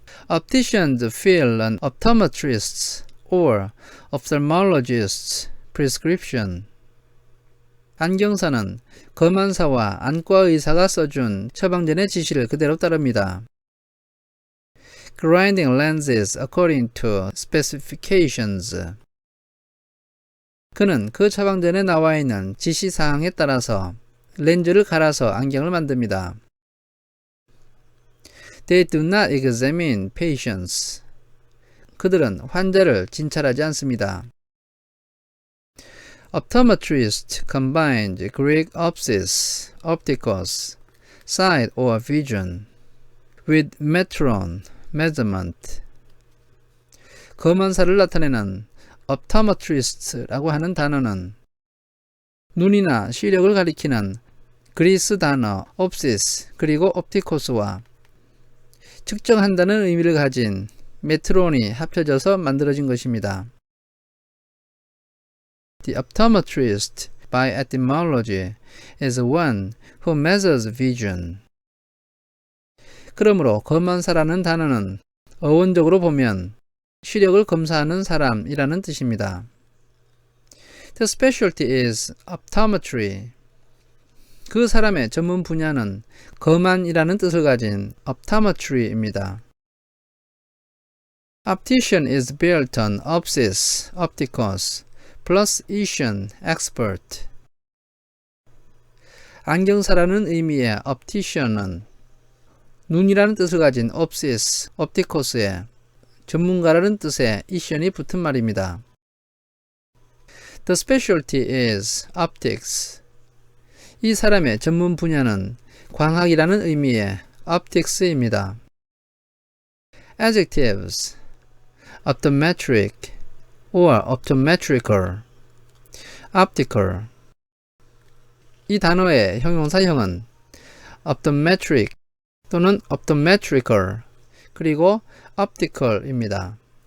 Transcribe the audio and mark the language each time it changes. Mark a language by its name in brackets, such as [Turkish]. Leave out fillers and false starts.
[English] Opticians fill an optometrist's or ophthalmologist's prescription. [Korean] 안경사는 검안사와 안과 의사가 써준 처방전의 지시를 그대로 따릅니다. [English] Grinding lenses according to specifications. [Korean] 그는 그 처방전에 나와 있는 지시사항에 따라서 렌즈를 갈아서 안경을 만듭니다. [English] They do not examine patients. [Korean] 그들은 환자를 진찰하지 않습니다. [English] Optometrist combined Greek opsis, optikos, sight or vision, with metron, measurement. [Korean] 검안사를 나타내는 optometrist라고 하는 단어는 눈이나 시력을 가리키는 그리스 단어 opsis 그리고 optikos와 측정한다는 의미를 가진 메트론이 합쳐져서 만들어진 것입니다. [English] The optometrist, by etymology, is one who measures vision. [Korean] 그러므로 검안사라는 단어는 어원적으로 보면 시력을 검사하는 사람이라는 뜻입니다. [English] The specialty is optometry. [Korean] 그 사람의 전문 분야는 검안이라는 뜻을 가진 optometry입니다. [English] Optician is built on opsis, optikos, plus ition, expert. [Korean] 안경사라는 의미의 optician은 눈이라는 뜻을 가진 opsis, optikos에 전문가라는 뜻의 ition이 붙은 말입니다. [English] The specialty is optics. [Korean] 이 사람의 전문 분야는 광학이라는 의미의 optics입니다. [English] Adjectives: optometric or optometrical, optical. [Korean] 이 단어의 형용사형은 optometric 또는 optometrical 그리고 optical입니다.